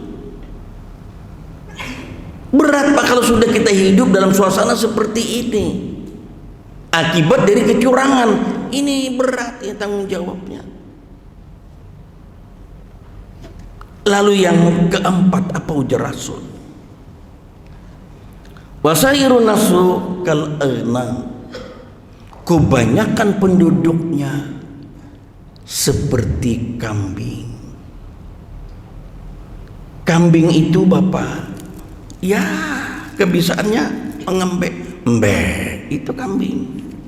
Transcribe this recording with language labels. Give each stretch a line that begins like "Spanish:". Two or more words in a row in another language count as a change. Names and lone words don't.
Indonesian: Berat Pak kalau sudah kita hidup dalam suasana seperti ini, akibat dari kecurangan. Ini berat ya tanggung jawabnya. Lalu yang keempat, apa ujar Rasul?
Arabic: وسائر الناس كالأغنام,
Indonesian: kebanyakan penduduknya seperti kambing. Kambing itu Bapak, ya kebiasaannya mengembek, itu kambing.